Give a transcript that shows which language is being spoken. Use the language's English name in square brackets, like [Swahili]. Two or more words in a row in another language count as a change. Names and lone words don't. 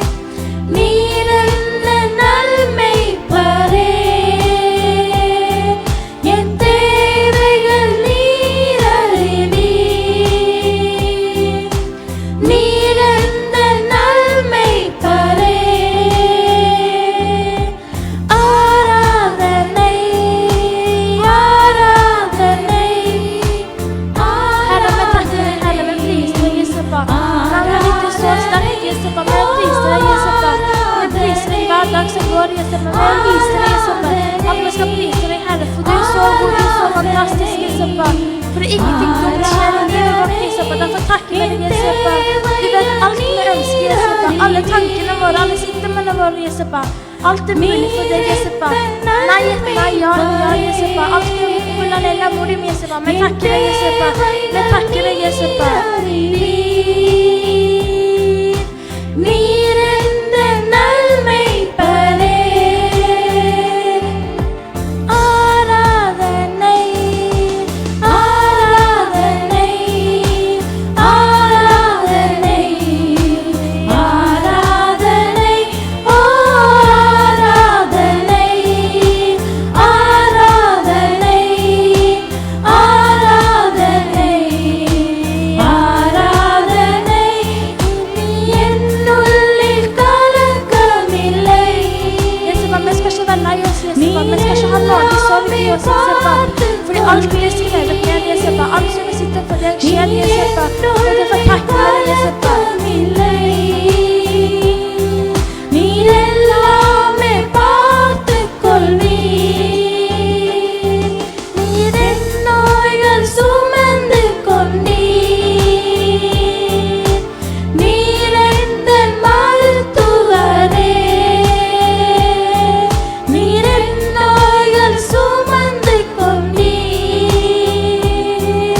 [Tamil] நீரென்ன நல்மெய்ப்பரே, என் தேவைகள் நீரறிவீர். நீரெந்த நல்மெய்ப்பரே, ஆராதனை, ஆராதனை, [Norwegian] Herre, vi takker deg, Herre, vi priser deg, Jesupa. Navnet ditt er så sterkt, Jesupa, vi priser deg, Jesupa. Vi priser deg hver dag som går, Jesupa, vi viser deg, Jesupa, at vi skal prise deg, Herre, for du er så god, du er så fantastisk, Jesupa. For det er ingenting dumt skjer i livet vårt, Jesupa, derfor takker vi deg, Jesupa. Du vet alt vi ønsker, Jesupa, alle tankene våre, alle siktene våre, Jesupa. Alt er mulig for deg, Jesupa. Nei, nei, ja, ja, Jesupa. Alt er mulig for deg, morim, Jesupa. Vi takker deg, Jesupa. Vi takker deg, Jesupa. [Tamil] நீரெந்த நல்மெய்ப்பரே, ஆராதனை, ஆராதனை, ஆராதனை, ஆராதனை, ஆராதனை, ஆராதனை, ஆராதனை, ஆராதனை, என்னுள்ளில் கலக்கமில்லை. [Norwegian] Jesupa, vi skal ikke være lei oss, Jesupa. Vi skal ikke ha noe sorg i oss, Jesupa. Fordi alt vi er skrevet ned, Jesupa. Alt som vi sitter for deg skjer, Jesupa. Og derfor takker vi deg, Jesupa. [Tamil] நீரெல்லாமே பார்த்துக் கொள்வீர். நீரென்னோய்கள் சுமந்து கொண்டீர். நீரெந்தன் மருத்துவரே, நீரென்னோய்கள் சுமந்து கொண்டீர்.